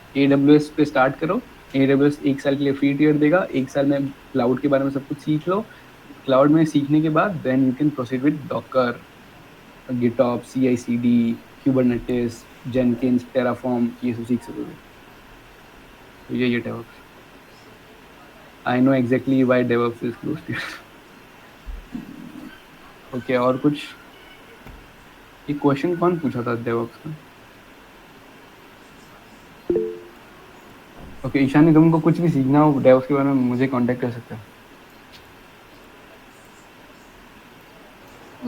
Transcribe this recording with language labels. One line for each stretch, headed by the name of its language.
Hindi: AWS पे start करो, AWS 1 साल के लिए फ्री टियर देगा, 1 साल में क्लाउड के बारे में सब कुछ सीख लो। क्लाउड में सीखने के बाद
English: then you can proceed with
Hindi: Docker, गिटऑप, CI/CD, Kubernetes, Jenkins, Terraform, ये सब सीख सकोगे। तो ये DevOps.
English: I know exactly why DevOps is close to you.
Hindi: Okay, और कुछ? ये क्वेश्चन कौन पूछा था DevOps का? Okay, ईशानी, तुमको कुछ भी सीखना हो DevOps के बारे में मुझे कांटेक्ट कर सकते हो।